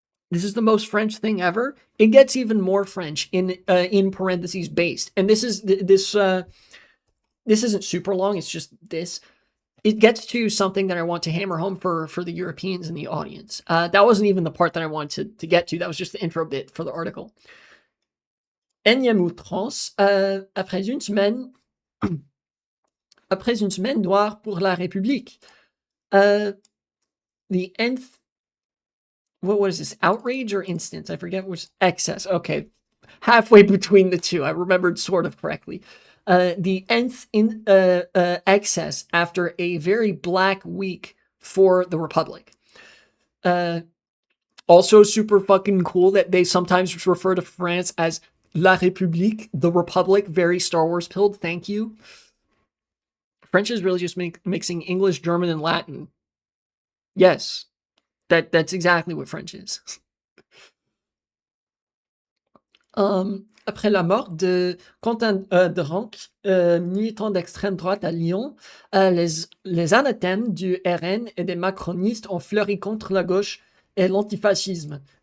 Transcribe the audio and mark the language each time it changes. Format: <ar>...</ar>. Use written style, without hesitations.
<en>This is the most French thing ever. It gets even more French in parentheses based. And this isn't super long. It's just this. It gets to something that I want to hammer home for the Europeans in the audience. That wasn't even the part that I wanted to get to. That was just the intro bit for the article.</en> <fr>Énième outrance, après une semaine noire pour la République.</fr> <en>The nth, what was this, outrage or instance? I forget which, excess. Okay, halfway between the two. I remembered sort of correctly. The nth excess after a very black week for the Republic. Also super fucking cool that they sometimes refer to France as La République, the Republic. Very Star Wars pilled. Thank you. French is really just mixing English, German, and Latin. Yes, that's exactly what French is.</en> <fr>Après la mort de Quentin de Ranc, militant d'extrême droite à Lyon, les anathèmes du RN et des macronistes ont fleuri contre la gauche et l'antifascisme.</fr>